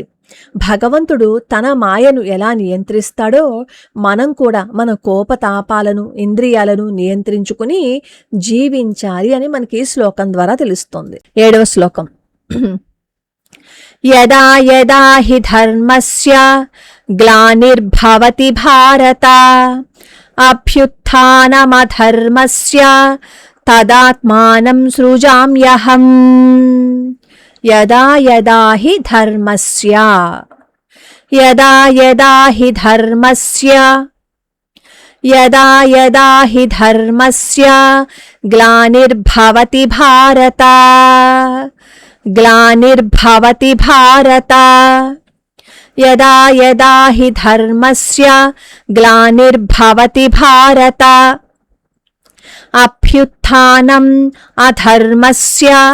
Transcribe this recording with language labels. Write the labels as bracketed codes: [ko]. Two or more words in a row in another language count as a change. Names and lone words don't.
[te] భగవంతుడు తన మాయను ఎలా నియంత్రిస్తాడో మనం కూడా మన కోపతాపాలను ఇంద్రియాలను నియంత్రించుకుని జీవించాలి అని మనకి శ్లోకం ద్వారా తెలుస్తోంది. 7వ శ్లోకం. [sa] యదా యదా హి ధర్మస్య గ్లానిర్భవతి భారత అభ్యుత్థానమధర్మస్య తదాత్మానం సృజామ్యహం. యదా యదా హి ధర్మస్య, యదా యదా హి ధర్మస్య, యదా యదా హి ధర్మస్య గ్లానిర్భవతి భారత, గ్లానిర్భవతి భారత. యదా యదా హి ధర్మస్య గ్లానిర్భవతి భారత అభ్యుత్థానం అధర్మస్య,